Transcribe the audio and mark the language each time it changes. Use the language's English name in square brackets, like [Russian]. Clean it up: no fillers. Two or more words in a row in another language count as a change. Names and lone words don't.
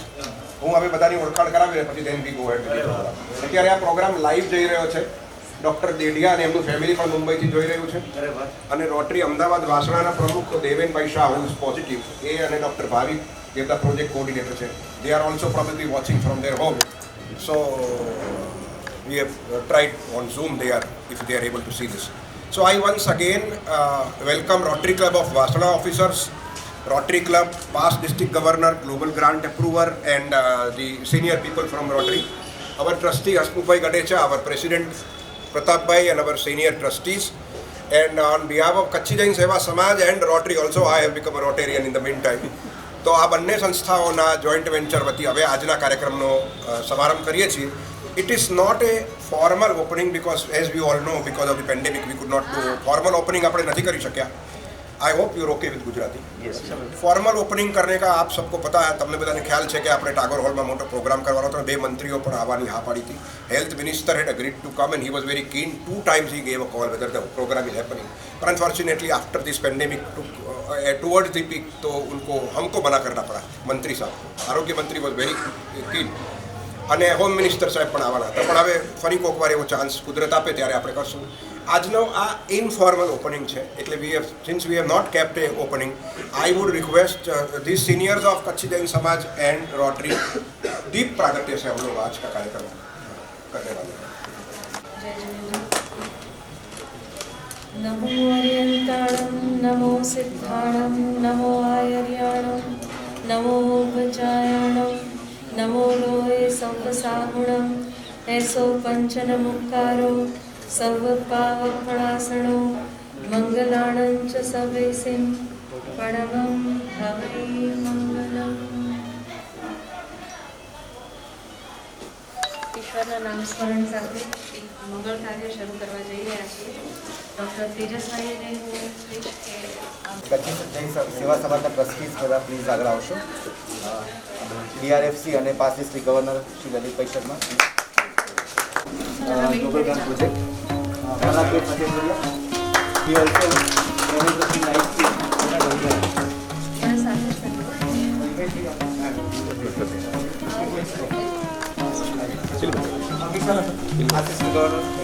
[Gujarati] હું હવે બધાની ઓળખાણ કરાવી પછી [English] then we go ahead. [Gujarati] અત્યારે આ પ્રોગ્રામ લાઈવ જઈ રહ્યો છે. ડૉક્ટર દેડિયા અને એમનું ફેમિલી પણ મુંબઈથી જોઈ રહ્યું છે, અને રોટરી અમદાવાદ વાસણાના પ્રમુખ દેવેનભાઈ શાહ [English] who is positive, [Gujarati] એ અને ડૉક્ટર ભાવિક જે બધા [English] project coordinator [Gujarati] છે, [English] they are also probably watching from their home. સો we have tried on Zoom there if they are able to see this. So I once again welcome Rotary Club of Vasana officers, Rotary Club, past district governor, global grant approver, and the senior people from Rotary. Our trustee Hasmukh Gadecha, our president Pratap Bhai, and our senior trustees. And on behalf of Kachhi Jain Seva Samaj and Rotary also, I have become a Rotarian in the meantime. [Gujarati] તો આ બંને સંસ્થાઓના [English] joint venture [Gujarati] વતી હવે આજના કાર્યક્રમનો સમારંભ કરીએ છીએ. [English] It is not a formal opening because, as we all know, because of the pandemic, we could not do formal opening. [Gujarati] આપણે નથી કરી શક્યા. [English] I hope you're okay with Gujarati. Yes. Formal opening [Hindi] करने का आप सबको पता है, [Gujarati] તમને બધાને ખ્યાલ છે કે આપણે ટાગોર હોલમાં મોટો પ્રોગ્રામ કરવાનો હતો. 2 મંત્રીઓ પણ આવવાની હા પાડી હતી. [English] Health minister had agreed to come and he was very keen. 2 times he gave a call whether the program is happening. But unfortunately, after this pandemic towards the peak, [Hindi] तो हमको मना करना पड़ा मंत्री साहब को. आरोग्य मंत्री [English] was very keen. [Gujarati] અને [English] home minister [Gujarati] સાહેબ પણ આવવાના હતા, પણ હવે ફરી કોઈક વાર એવો ચાન્સ કુદરત આપે ત્યારે આપણે કરશું. આજનો આ ઇનફોર્મલ ઓપનિંગ છે, એટલે [English] since we have not kept a opening, I would request this seniors of Kachchi Jain Samaj and Rotary [Hindi] दीप प्रागट्य से हम लोग आज का कार्यक्रम करने वाले हैं. [Prakrit languages] नमो अर्यन्ताणं नमो सिद्धाणं नमो आयर्याणं नमो उपचायाणं नमो लोहे सौपसाहुणं ऐसो पंचन मुक्कारो सर्वपावफणासनो मंगलाणं च सवेसिं परमं हवै मंगलम्. [Gujarati] ઈશ્વરના નામ સ્મરણ સાથે એક મંગળ કાર્ય શરૂ કરવા જઈ રહ્યા છીએ. ડૉક્ટર તેજસભાઈને હું કહીશ કે કચ્છી જૈન સેવા સમાજના ટ્રસ્ટીઝ બધા પ્લીઝ આગળ આવશો. DRFC અને [English] past district governor [Gujarati] શ્રી લલિતભાઈ શર્મા, [English] global grant project [Gujarati] કલાપેટ મધ્યપ્રદેશ, [English] he also managed nicely. Assistant Governor,